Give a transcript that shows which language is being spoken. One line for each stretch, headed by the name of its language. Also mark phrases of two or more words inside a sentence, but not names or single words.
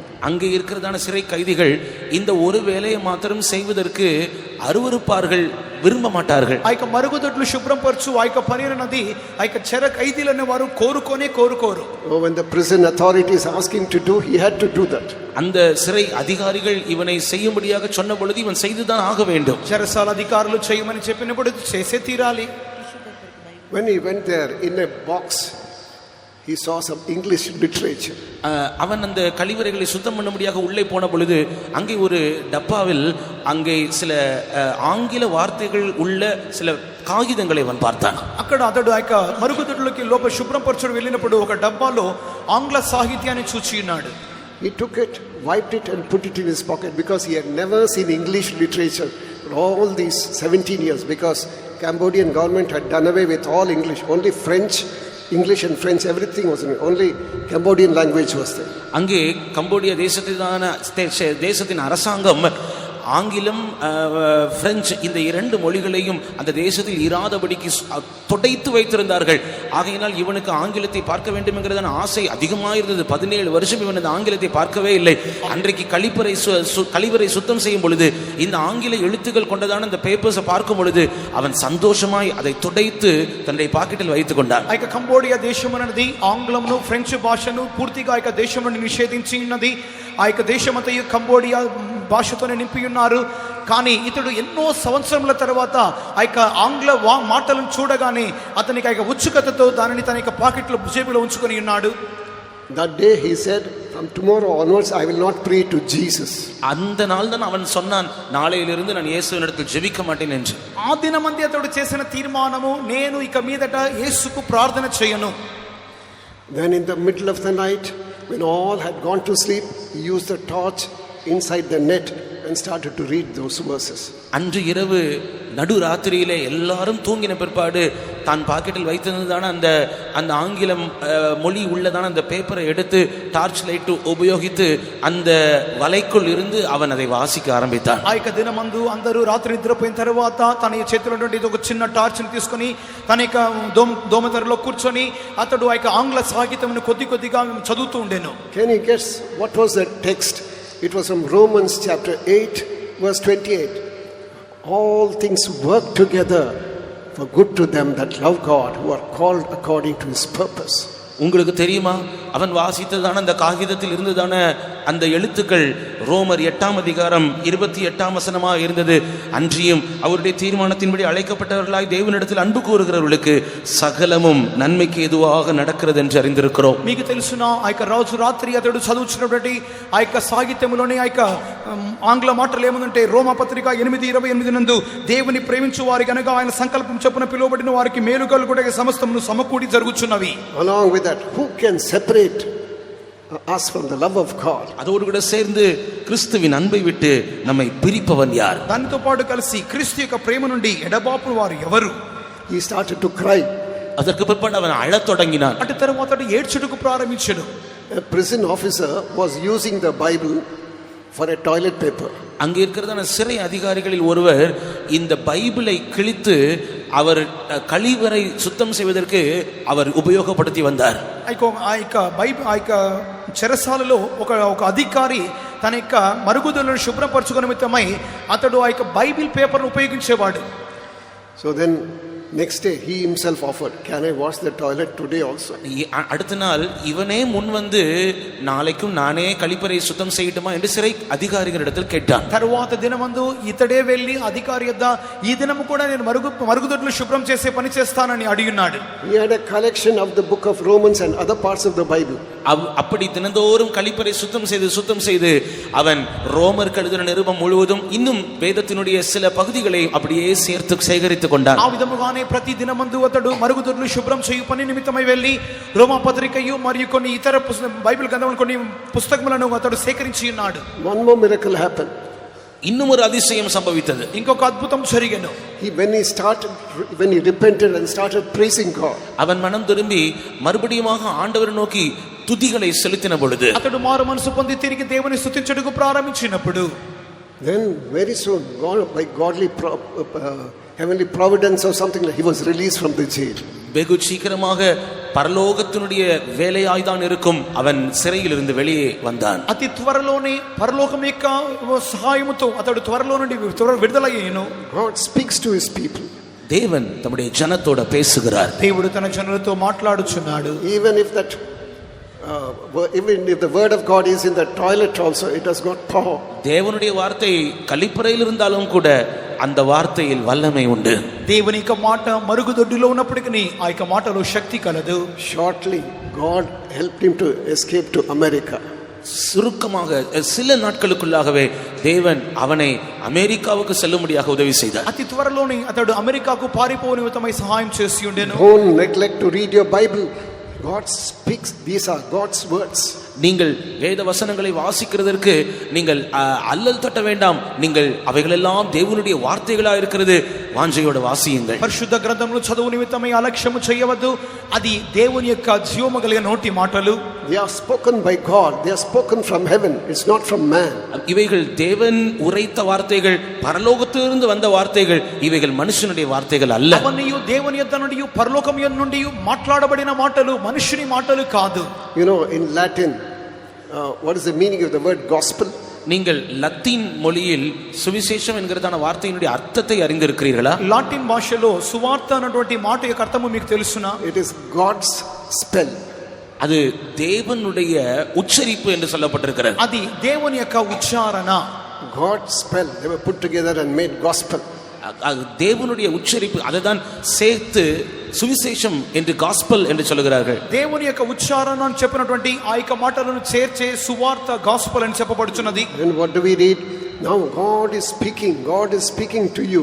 Tamil: அங்கே இருக்கிறதான சிறை கைதிகள் இந்த ஒரு வேலையை மாத்திரம் செய்வதற்கு அருவருப்பார்கள், விரும்ப மாட்டார்கள்.
Telugu: ఆ యొక్క మరుగుదొడ్లు శుభ్రం పరచు ఆ యొక్క పని అన్నది ఆ యొక్క చెర ఖైదీలను వారు కోరుకోరు.
English: When the prison authorities asked him to do, he had to do that.
Tamil: அந்த சிறை அதிகாரிகள் இவனை செய்யும்படியாக சொன்ன பொழுது இவன் செய்துதான் ஆக வேண்டும்.
Telugu: చెరసాల అధికారులు చేయమని చెప్పినప్పుడు చేసే తీరాలి.
English: When he went there, in a box he saw some English literature.
Tamil: அவன் அந்த கழிவறைகளை சுத்தம் பண்ணும்படியாக உள்ளே போன பொழுது அங்கே ஒரு டப்பாவில் அங்கே சில ஆங்கில வார்த்தைகள் உள்ள சில కాగితంகளை அவன் பார்த்தான்.
Telugu: అక్కడ అతడు ఆ యొక్క మరుగుదొడ్లోకి లోపల శుభ్రం పరచడం వెళ్ళినప్పుడు ఒక డబ్బాలో ఆంగ్ల సాహిత్యాన్ని చూచి ఉన్నాడు.
English: He took it, wiped it and put it in his pocket because he had never seen English literature for all these 17 years, because Cambodian government had done away with all English. Only English and French, everything was in it. Only Cambodian language was there.
Tamil: அங்கே கம்போடியா தேசத்தின் அரசாங்கம் ஆங்கிலம் பிரெஞ்சு இந்த இரண்டு மொழிகளையும் அந்த தேசத்தில் இராதபடிக்கு தொடைத்து வைத்திருந்தார்கள். ஆகையினால் இவனுக்கு ஆங்கிலத்தை பார்க்க வேண்டும் என்கிறதான ஆசை அதிகமாக இருந்தது. 17 வருஷம் இவன் அந்த ஆங்கிலத்தை பார்க்கவே இல்லை. அன்றைக்கு கழிவறை சுத்தம் செய்யும் பொழுது இந்த ஆங்கில எழுத்துக்கள் கொண்டதான இந்த பேப்பர்ஸை பார்க்கும் பொழுது அவன் சந்தோஷமாய் அதை துடைத்து தன்னுடைய பாக்கெட்டில் வைத்துக் கொண்டான்.
Telugu: ఆ యొక్క కంబోడియా దేశం అనేది ఆంగ్లంను ఫ్రెంచ్ భాషను పూర్తిగా ఆ యొక్క దేశం నుండి నిషేధించి ఉన్నది. ఆ యొక్క దేశమంతయు కంబోడియా భాషతోనే నింపి ఉన్నారు. కానీ ఇతడు ఎన్నో సంవత్సరముల తర్వాత ఆ యొక్క ఆంగ్ల మాటలను చూడగానే అతనికి ఆ యొక్క ఉత్సుకతతో దానిని తన యొక్క పాకెట్లో జేబులో ఉంచుకొని ఉన్నాడు.
English: That day he said, from tomorrow onwards I will not pray to Jesus.
Tamil: அந்த நாள் தான் அவன் சொன்னான், நாளையிலிருந்து நான் இயேசுவினிடத்தில் ஜெபிக்க மாட்டேன் என்று.
Telugu: ఆ దినమంది అతడు చేసిన తీర్మానము, నేను ఇక మీదట యేసుకు ప్రార్థన చేయను.
English: Then in the middle of the night, when all had gone to sleep, he used the torch inside the net and started to read those verses.
Tamil: அன்று இரவு நடுராத்திரியிலே எல்லாரும் தூங்கின பிற்பாடு தான் பாக்கெட்டில் வைத்திருந்ததான அந்த ஆங்கிலம் மொழி உள்ளதான அந்த பேப்பரை எடுத்து
English: torch light
Tamil: உபயோகித்து அந்த வலைக்குள் இருந்து அவன் அதை வாசிக்க ஆரம்பித்தான்.
Telugu: ఆ యొక్క దినమందు అందరూ రాత్రి నిద్రపోయిన తర్వాత తన చేతిలో నుండి ఒక చిన్న టార్చ్ని తీసుకొని తన యొక్క దోమతెరలో కూర్చొని అతడు ఆ యొక్క ఆంగ్ల సాహిత్యమును కొద్దిగా చదువుతూ ఉండెను.
English: Can you guess what was the text? It was from Romans chapter 8 verse 28. All things work together for good to them that love God, who are called according to his purpose.
Tamil: உங்களுக்கு தெரியுமா, அவன் வாசித்ததான அந்த காகிதத்தில் இருந்ததான அந்த எழுத்துக்கள் ரோமர் 8ஆம் அதிகாரம் 28ஆம் வசனமாக இருந்தது. அன்றியும் அவருடைய தீர்மானத்தின்படி அழைக்கப்பட்டவர்களாய் தேவனிடத்தில் அன்பு கூறுகிறவர்களுக்கு சகலமும் நன்மைக்கு எதுவாக நடக்கிறது என்று அறிந்திருக்கிறோம்.
Telugu: మీకు తెలుసునా ఆ యొక్క రోజు రాత్రి అతడు చదువుతున్నటువంటి ఆ యొక్క సాహిత్యంలోని ఆ యొక్క ఆంగ్ల మాటలు ఏముందంటే రోమా పత్రిక 8:28 నందు దేవుని ప్రేమించు వారి గనుక ఆయన సంకల్పం చొప్పున పిలువబడిన వారికి మేలుగలు కూడా సమస్తమును సమకూడి జరుగుచున్నవి.
English: Along with that, who can separate us from the love of God?
Tamil: அதோடு கூட சேர்ந்து கிறிஸ்துவின் அன்பை விட்டு நம்மை பிரிப்பவன் யார்?
Telugu: దానితో పాటు కలిసి క్రీస్తు యొక్క ప్రేమ నుండి ఎడబాపు వారు ఎవరు?
English: He started to cry.
Tamil: அதற்கு பிற்பாடு அவன் அழத் தொடங்கினான்.
Telugu: అటు తర్వాత ఏడ్చుటకు ప్రారంభించాడు.
English: A prison officer was using the Bible for a toilet paper.
Tamil: அங்கே இருக்கிறதான சிறை அதிகாரிகளில் ஒருவர் இந்த பைபிளை கிழித்து அவர் கழிவறை சுத்தம் செய்வதற்கு அவர் உபயோகப்படுத்தி வந்தார்.
Telugu: ఆ యొక్క చెరసాలలో ఒక అధికారి తన యొక్క మరుగుదొడ్లను శుభ్రపరచుకునే నిమిత్తమై అతడు ఆ యొక్క బైబిల్ పేపర్ను ఉపయోగించేవాడు.
English: So then next day he himself offered, can I wash the toilet today also?
Tamil: அடுத்த நாள் இவனே முன் வந்து நாளைக்கும் நானே கழிப்பறை சுத்தம் செய்யட்டுமா என்று சிறை அதிகாரிகளிடத்தில் கேட்டான்.
Telugu: తరువాత దినమందు ఇతడే వెళ్ళి అధికారి యొద్ద ఈ దినము కూడా నేను మరుగుదొడ్లు శుభ్రం చేసే పని చేస్తానని అడిగినాడు.
English: He had a collection of the book of Romans and other parts of the Bible.
Tamil: அப்படி தினந்தோறும் கழிப்பறை சுத்தம் செய்து அவன் ரோமர் எழுதின நிருபம் முழுவதும் இன்னும் வேதத்தினுடைய சில பகுதிகளை அப்படியே சேர்த்து சேகரித்துக் கொண்டான்.
Telugu: ఆ విధముగానే ప్రతి దినమందు అతడు మరుగుదొడ్లు శుభ్రం చేయు పని నిమిత్తమై వెళ్ళి రోమా పత్రికయు మరియు కొన్ని ఇతర బైబిల్ గ్రంథములు కొన్ని పుస్తకములను అతడు సేకరించి ఉన్నాడు.
English: One more miracle happened.
Tamil: இன்னும் ஒரு அதிசயம் சம்பவித்தது.
Telugu: ఇంకొక అద్భుతం జరిగెను.
English: When he repented and started praising God,
Tamil: அவன் மனம் திரும்பி மறுபடியுமாக ஆண்டவரை நோக்கி துதிகளை செலுத்தின பொழுது,
Telugu: అతడు మారు మనసు పొంది తిరిగి దేవుని స్తుతించుటకు ప్రారంభించినప్పుడు,
English: then very soon, God, by godly heavenly providence or something, like he was released from the jail.
Tamil: வெகு சீக்கிரமாக பரலோகத்தினுடைய வேலையாய்தான் இருக்கும் அவன் சிறையில் இருந்து வெளியே வந்தான்.
Telugu: అతి త్వరలోనే పరలోకం యొక్క సహాయముతో అతడు త్వరలో నుండి విడుదలయ్యాను.
English: God speaks to his people.
Tamil: தேவன் தம்முடைய ஜனத்தோட பேசுகிறார்.
Telugu: దేవుడు తన జనులతో మాట్లాడుచున్నాడు.
English: Even if the word of God is in the toilet also, it has got power.
Tamil: தேவனுடைய வார்த்தை கழிப்பறையில் இருந்தாலும் கூட அந்த வார்த்தையில் வல்லமை உண்டு.
Telugu: దేవుని యొక్క మాట మరుగుదొడ్డిలో ఉన్నప్పటికీ ఆ యొక్క మాటలో శక్తి కలదు.
English: Shortly, God helped him to escape to America.
Tamil: சுருக்கமாக சில நாட்களுக்குள்ளாகவே தேவன் அவனை அமெரிக்காவுக்கு செல்லும்படியாக உதவி செய்தார்.
Telugu: అతి త్వరలోనే అతడు అమెరికాకు పారిపోవు నిమిత్తమై సహాయం చేసి ఉండెను.
English: Don't neglect to read your Bible. God speaks. These are God's words.
Tamil: நீங்கள் வேத வசனங்களை வாசிக்கிறதற்கு நீங்கள் அல்லல் தட்ட வேண்டாம். நீங்கள் அவைகளெல்லாம் தேவனுடைய வார்த்தைகளா இருக்கிறது. வாஞ்சையோட வாசியுங்கள்.
Telugu: పరిశుద్ధ గ్రంథమును చదువు నిమిత్తమై అలక్ష్యము చేయవద్దు. అది దేవుని యొక్క జీవము కలిగిన నోటి మాటలు.
English: They are spoken by God. They are spoken from heaven. It's not from man.
Tamil: இவைகள் தேவன் உரைத்த வார்த்தைகள், பரலோகத்திலிருந்து வந்த வார்த்தைகள். இவைகள் மனுஷனுடைய வார்த்தைகள் அல்ல.
Telugu: అవన్నీ దేవుని యొద్ద నుండి పరలోకం నుండి మాట్లాడబడిన మాటలు, మనుషుని మాటలు కాదు.
English: You know, in Latin, what is the meaning of the word gospel?
Tamil: நீங்கள் லத்தீன் மொழியில் சுவிசேஷம் என்கிறதான வார்த்தையினுடைய அர்த்தத்தை அறிந்திருக்கிறீர்களா?
Telugu: లాటిన్ భాషలో సువార్త అన్నటువంటి మాట యొక్క అర్థము మీకు తెలుసునా?
English: It is God's spell.
Tamil: அது தேவனுடைய உச்சரிப்பு என்று சொல்லப்பட்டிருக்கிறது.
Telugu: అది దేవుని యొక్క ఉచ్చారణ.
English: God's spell. They were put together and made gospel.
Tamil: தேவனுடைய உச்சரிப்பு, அதுதான் சேர்த்து சுவிசேஷம் என்று காஸ்பல் என்று சொல்லுகிறார்கள்.
Telugu: దేవుని యొక్క ఉచ్చారణ అని చెప్పినటువంటి ఆ యొక్క మాటలను చేర్చే సువార్త గాస్పల్ అని చెప్పబడుచున్నది.
English: And what do we read? Now God is speaking. God is speaking to you.